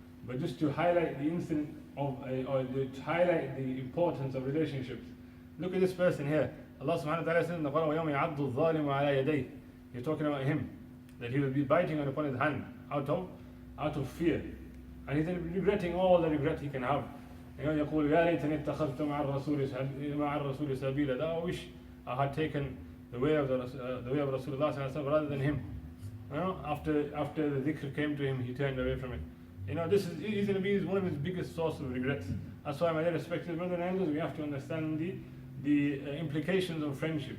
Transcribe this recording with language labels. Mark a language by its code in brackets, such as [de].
[en] But just to highlight the incident or to highlight the importance of relationships. Look at this person here. Allah subhanahu wa ta'ala says in the Quran, [ar] وَيَوْمَ يَعَضُّ الظَّالِمُ عَلَى يَدَيْهِ. [en] He's talking about him, that he will be biting upon his hand out of fear. And he's regretting all the regret he can have. [ar] يقول يا ليتني اتخذت مع الرسول سبيلا. [en] I wish I had taken the way of Rasulullah sallallahu alaihi wasallam rather than him. After the dhikr came to him, he turned away from it. He's going to be one of his biggest sources of regrets. That's why, my dear respected brothers and elders, we have to understand the implications of friendship.